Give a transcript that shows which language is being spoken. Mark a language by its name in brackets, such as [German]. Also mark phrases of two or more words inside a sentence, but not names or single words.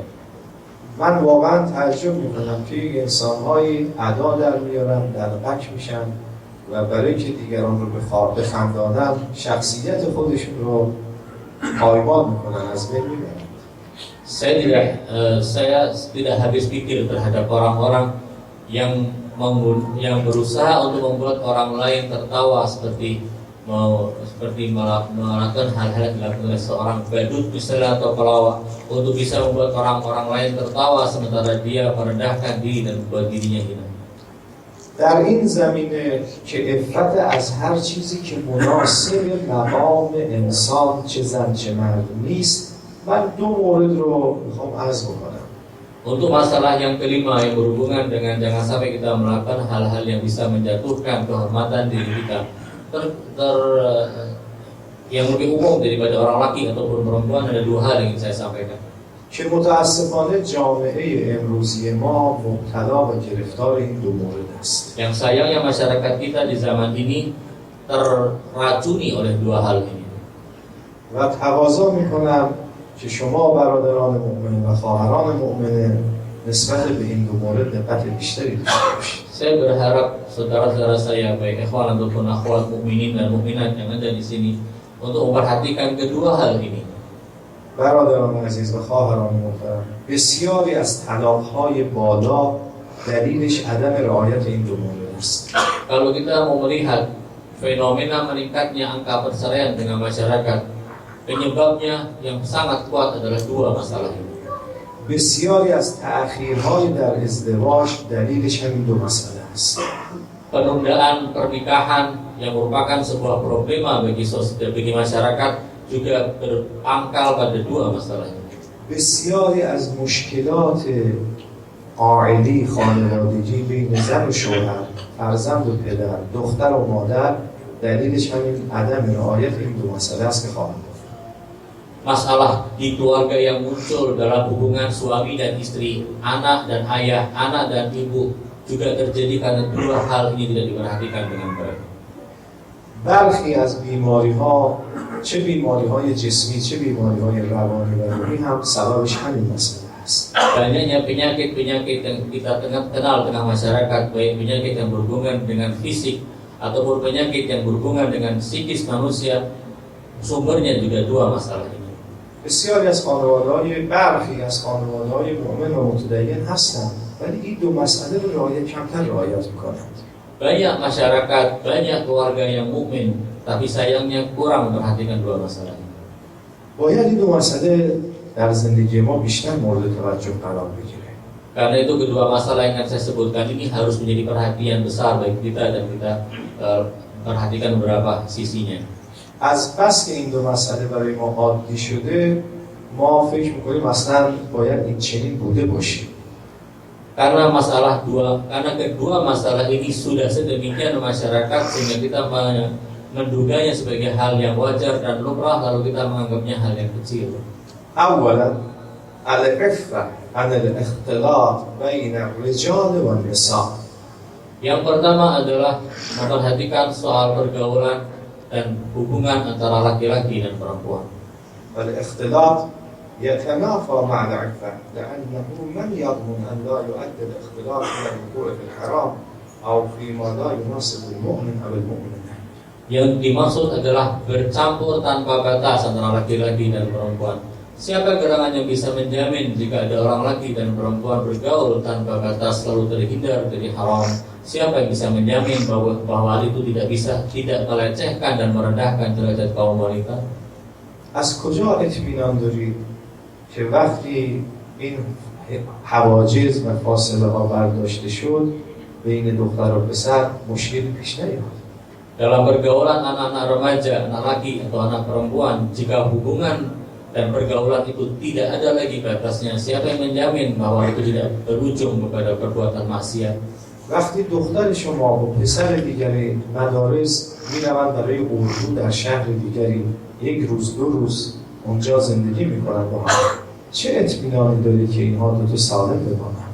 [Persian] من واقعا تعجب میکنم که انسان‌هایی ادا در میارن، دلقک میشن و برای که دیگران رو بخندانن شخصیت خودشون رو پایمال میکنن، از بین میبرن. [Indonesian] Saya tidak habis pikir terhadap orang-orang yang berusaha untuk membuat orang lain tertawa seperti melakukan hal-hal yang dilakukan oleh seorang badut misalnya atau pelawak untuk bisa membuat orang-orang lain tertawa sementara dia merendahkan diri dan membuat dirinya hina. [Persian] در این زمینه که عفت از هر چیزی که مناسب مقام انسان چه زن چه مرد نیست، من دو مورد رو میخوام عرض بکنم. [Indonesian] Untuk masalah yang kelima yang berhubungan dengan jangan sampai kita melakukan hal-hal yang bisa menjatuhkan kehormatan diri kita yang lebih umum daripada orang laki ataupun perempuan, ada dua hal yang ingin saya sampaikan. [Persian] که متاسفانه جامعه امروزی ما مبتلا و گرفتار این دو مورد است. [Indonesian] Yang sayangnya masyarakat kita di zaman ini terracuni oleh dua hal ini. [Persian] و تقاضا میکنم که شما برادران مؤمن و خواهران مؤمن نسبت به این دو مورد دقت بیشتری داشته باشید. [Indonesian] Saya berharap saudara-saudara saya baik ikhwan ataupun akhwat mukminin dan mukminat yang ada di sini untuk memperhatikan kedua hal ini. [Persian] برادران عزیز و خواهران محترم، بسیاری از طلاق‌های بالا دلیلش عدم رعایت این دو مورد است. [Indonesian] Kalau kita mau melihat fenomena meningkatnya angka perceraian dengan masyarakat, penyebabnya yang sangat kuat adalah dua masalah ini. [Persian] بسیاری از تأخیرهای در ازدواج دلیلش همین دو مسئله است. [Indonesian] Penundaan pernikahan yang merupakan sebuah problema bagi masyarakat juga berpangkal pada dua masalah ini. [Persian] بسیاری از مشکلات عائلی خانوادگی بین زن و شوهر، فرزند و پدر، دختر و مادر دلیلش همین عدم رعایت این دو مسئله است که خواهم گفت. [Indonesian] Masalah di keluarga yang muncul dalam hubungan suami dan istri, anak dan ayah, anak dan ibu juga terjadi karena dua hal ini tidak diperhatikan dengan baik. [Persian] برخی از بیماری‌ها، چه بیماری‌های جسمی چه بیماری‌های روانی و روحی هم سببش همین مسئله است. [Indonesian] Banyaknya penyakit-penyakit yang kita kenal tengah masyarakat, baik penyakit yang berhubungan dengan fisik ataupun penyakit yang berhubungan dengan psikis manusia, sumbernya juga dua masalah ini. [Persian] بسیاری از خانواده‌های برخی از خانواده‌های مؤمن و متدین هستند ولی این دو مسئله رو کمتر رعایت می‌کنند. [Indonesian] Banyak masyarakat, banyak keluarga yang mukmin, tapi sayangnya kurang memperhatikan dua masalah ini. [Persian] باید این دو مسئله در زندگی ما بیشتر مورد توجه قرار بگیره. [Indonesian] Karena itu kedua masalah yang saya sebutkan ini harus menjadi perhatian besar bagi kita dan kita perhatikan beberapa sisinya. [Persian] از بس که این دو مسئله برای ما عادی شده، ما فکر می‌کنیم اصلا باید این چنین بوده باشیم. [Indonesian] Karena kedua masalah ini sudah sedemikian masyarakat sehingga kita menduganya sebagai hal yang wajar dan lumrah, lalu kita menganggapnya hal yang kecil. [Arabic] اولا العفة عن الاختلاط بین الرجال والنساء. [Indonesian] Yang pertama adalah memperhatikan soal pergaulan dan hubungan antara laki-laki dan perempuan. [Arabic] والاختلاط يتنافى مع العفة لأنه من يضمن أن لا يؤدي الاختلاط إلى الوقوع في الحرام أو فيما لا يناسب المؤمن أو المؤمنة. [Indonesian] Yang dimaksud adalah bercampur tanpa batas antara laki-laki dan perempuan. Siapa gerangan yang bisa menjamin jika ada orang laki dan perempuan bergaul tanpa batas lalu terhindar dari haram? Siapa yang bisa menjamin bahwa hal itu tidak melecehkan dan merendahkan derajat kaum wanita? [Persian] از کجا اطمینان دارید که وقتی این حواجز و فاصله ها برداشته شد بین دختر و پسر مشکلی پیش نیاد؟ [Indonesian] Dalam pergaulan anak-anak remaja, anak laki atau anak perempuan, jika hubungan dan pergaulan itu tidak ada lagi batasnya, siapa yang menjamin bahwa itu tidak berujung kepada perbuatan maksiat? [Persian] وقتی دختر شما و پسر دیگری مدارس میروند برای اردو در شهر دیگری یک روز دو روز اونجا زندگی میکنند با هم، چه اطمینانی دارید که اینها دو سالم بمانند؟